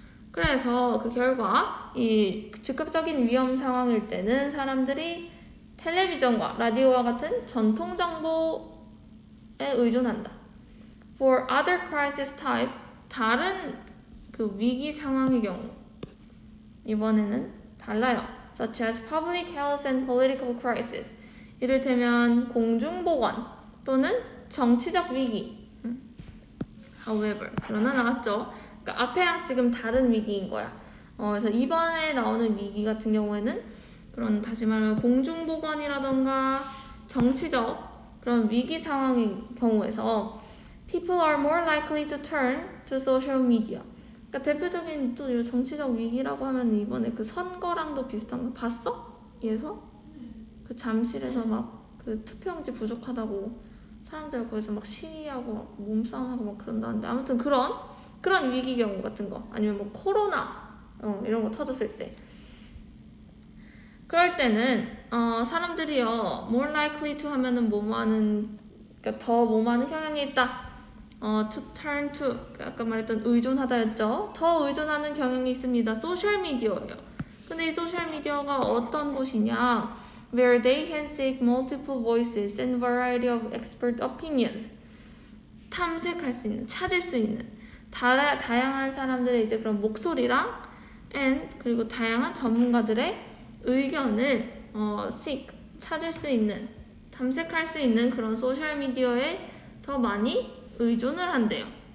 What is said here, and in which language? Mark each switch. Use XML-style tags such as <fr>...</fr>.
<ko>그래서 그 결과 이 즉각적인 위험 상황일 때는 사람들이 텔레비전과 라디오와 같은 전통 정보에 의존한다.</ko> <en>For other crisis type,</en> <ko>다른 그 위기 상황의 경우 이번에는 달라요.</ko> <en>Such as public health and political crisis.</en> <ko>이를테면 공중보건 또는 정치적 위기.</ko> <en>However,</en> <ko>그러나 나왔죠. 그러니까 앞에랑 지금 다른 위기인 거야. 그래서 이번에 나오는 위기 같은 경우에는 그런 다시 말하면 공중보건이라던가 정치적 그런 위기 상황인 경우에서</ko> <en>people are more likely to turn to social media.</en> <ko>그러니까 대표적인 또 이런 정치적 위기라고 하면 이번에 그 선거랑도 비슷한 거 봤어? 예서? 그 잠실에서 막 그 투표용지 부족하다고 사람들 거기서 막 시위하고 막 몸싸움하고 막 그런다는데 아무튼 그런 위기 경우 같은 거 아니면 뭐 코로나 이런 거 터졌을 때 그럴 때는 사람들이요</ko> <en>more likely to</en> <ko>하면은 뭐뭐하는 그러니까 더 뭐뭐하는 경향이 있다.</ko> <en>to turn to</en> <ko>아까 말했던 의존하다였죠. 더 의존하는 경향이 있습니다. 소셜 미디어예요. 근데 이 소셜 미디어가 어떤 곳이냐?</ko> <en>Where they can seek multiple voices and variety of expert opinions.</en> <ko>탐색할 수 있는, 찾을 수 있는 다양한 사람들의 이제 그런 목소리랑 and 그리고 다양한 전문가들의 의견을 seek 찾을 수 있는, 탐색할 수 있는 그런 소셜 미디어에 더 많이 의존을 한대요.</ko>